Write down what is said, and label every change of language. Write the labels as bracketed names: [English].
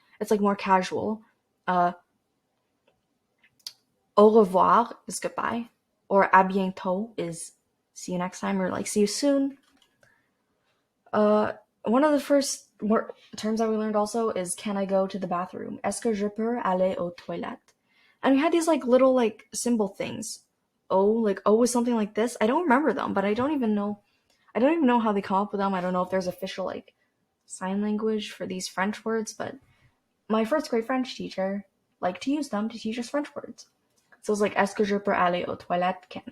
[English] It's like more casual. [French] Au revoir [English] is goodbye, or [French] à bientôt [English] is see you next time, or like see you soon. One of the first terms that we learned also is can I go to the bathroom? [French] Est-ce que je peux aller aux toilettes? [English] And we had these like little like symbol things. Like O was something like this. I don't remember them, but I don't even know how they come up with them. I don't know if there's official like sign language for these French words, but my first grade French teacher liked to use them to teach us French words. So it's like [French] est-ce que je peux aller aux toilettes?